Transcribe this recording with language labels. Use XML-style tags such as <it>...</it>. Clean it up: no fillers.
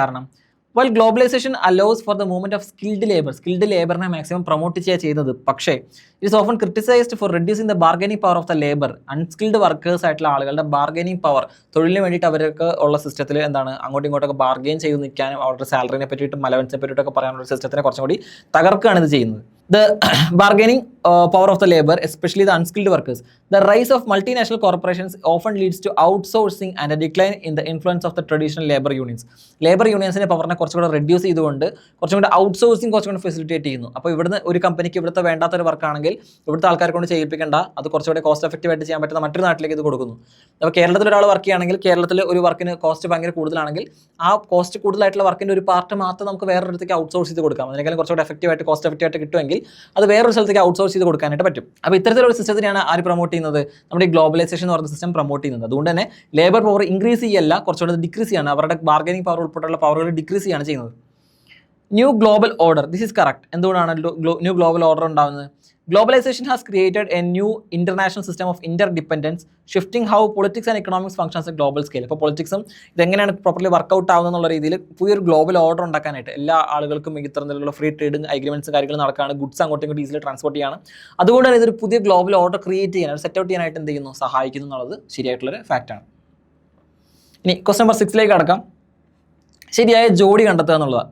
<ml>കാരണം</ml> <en>while globalization allows for the movement of skilled ലേബറിനെ maximum promote</en> <ml>ചെയ്യുന്നത്, പക്ഷേ</ml> <en>It is often criticized for reducing the bargaining power of the labour.</en> <ml>Unskilled workers ആയിട്ടുള്ള ആളുകളുടെ bargaining power, തൊഴിലിന് വേണ്ടിയിട്ട് അവർക്ക് ഉള്ള സിസ്റ്റത്തിൽ എന്താണ് അങ്ങോട്ടും ഇങ്ങോട്ടൊക്കെ ബാർഗെയിൻ ചെയ്ത് നിൽക്കാനും അവരുടെ സാലറിനെ പറ്റിയിട്ടും അലവൻസിനെ പറ്റിയിട്ടൊക്കെ പറയാനുള്ള സിസ്റ്റത്തിനെ കുറച്ചും കൂടി തകർക്കുകയാണ് ഇത് ചെയ്യുന്നത്.</ml> <en>The bargaining power of the labor, especially the unskilled workers. The rise of multinational corporations often leads to outsourcing and a decline in the influence of the traditional labor unions.</en> <ml>Labour യൂണിയൻസിൻ്റെ പവറിനെ കുറച്ചുകൂടെ reduce ചെയ്തുകൊണ്ട് കുറച്ചും കൂടെ outsourcing കുറച്ചുകൂടെ facilitate ചെയ്യുന്നു. അപ്പോൾ ഇവിടുന്ന് ഒരു കമ്പനിക്ക് ഇവിടുത്തെ വേണ്ടാത്തൊരു വർക്കാണെങ്കിൽ ഇവിടുത്തെ ആൾക്കാരെ കൊണ്ട് ചെയ്യിപ്പിക്കേണ്ട, അത് കുറച്ചുകൂടെ കോസ്റ്റ് എഫക്റ്റീവ് ആയിട്ട് ചെയ്യാൻ പറ്റുന്ന മറ്റൊരു നാട്ടിലേക്ക് ഇത് കൊടുക്കുന്നു. അപ്പോൾ കേരളത്തിൽ ഒരാൾ വർക്ക് ചെയ്യുകയാണെങ്കിൽ കേരളത്തിൽ ഒരു വർക്കിന് കോസ്റ്റ് ഭയങ്കര കൂടുതലാണെങ്കിൽ ആ കോസ്റ്റ് കൂടുതലായിട്ടുള്ള വർക്കിൻ്റെ ഒരു പാർട്ട് മാത്രം നമുക്ക് വേറൊരിടത്തേക്ക് ഔട്ട്സോഴ്സ് ചെയ്ത് കൊടുക്കാം. അതിനേക്കാളും കുറച്ചുകൂടെ എഫക്റ്റീവായിട്ട് കോസ്റ്റ് എഫക്റ്റീവായിട്ട് കിട്ടുമെങ്കിൽ അത് വേറൊരു സ്ഥലത്തേക്ക് ഔട്ട്സോഴ്സ് ചെയ്ത് കൊടുക്കാനായിട്ട് പറ്റും. അപ്പോൾ ഇത്തരത്തിലുള്ള സിസ്റ്റത്തിനെയാണ് ആര് പ്രൊമോട്ട് ചെയ്യുന്നത്? നമ്മുടെ ഗ്ലോബലൈസേഷൻ എന്ന് പറയുന്ന സിസ്റ്റം പ്രൊമോട്ട് ചെയ്യുന്നത്. അതുകൊണ്ട് തന്നെ ലേബർ പവർ ഇൻക്രീസ് ചെയ്യല്ല, കുറച്ചുകൂടെ ഡിക്രീസ് ചെയ്യാണ്. അവരുടെ ബാർഗനിങ് പവർ ഉൾപ്പെടെയുള്ള പവറുകൾ ഡിക്രീസ് ചെയ്യാണ് ചെയ്യുന്നത്.</ml> <en>New global order, this is correct.</en> <ml>എന്തുകൊണ്ടാണ്</ml> <en>new global order</en> <ml>ഉണ്ടാകുന്നത്?</ml> <en>Globalization has created a new international system of interdependence, shifting how politics and economics functions at global scale.</en> <ml>ഇപ്പോൾ പൊളിറ്റിക്സും ഇതെങ്ങനെയാണ് properly workout ആവുന്നത് എന്നുള്ള രീതിയിൽ പുതിയൊരു ഗ്ലോബൽ ഓർഡർ ഉണ്ടാക്കാനായിട്ട് എല്ലാ ആളുകൾക്കും ഇത്തരത്തിലുള്ള ഫ്രീ ട്രേഡിങ് അഗ്രിമെന്റ്സ് കാര്യങ്ങൾ നടക്കുകയാണ്. ഗുഡ്സ് അങ്ങോട്ടും ഇങ്ങോട്ടും ഈസിലി ട്രാൻസ്പോർട്ട് ചെയ്യാണ്. അതുകൊണ്ട് തന്നെ ഇതൊരു പുതിയ ഗ്ലോബൽ ഓർഡർ ക്രിയേറ്റ് ചെയ്യാൻ, സെറ്റ് ഔട്ട് ചെയ്യാനായിട്ട് എന്ത് ചെയ്യുന്നു, സഹായിക്കുന്നു എന്നുള്ളത് ശരിയായിട്ടുള്ളൊരു ഫാക്റ്റാണ്. ഇനി ക്വസ്റ്റ്യൻ നമ്പർ 6 കടക്കാം. ശരിയായ ജോഡി കണ്ടെത്തുക എന്നുള്ളത്.</ml>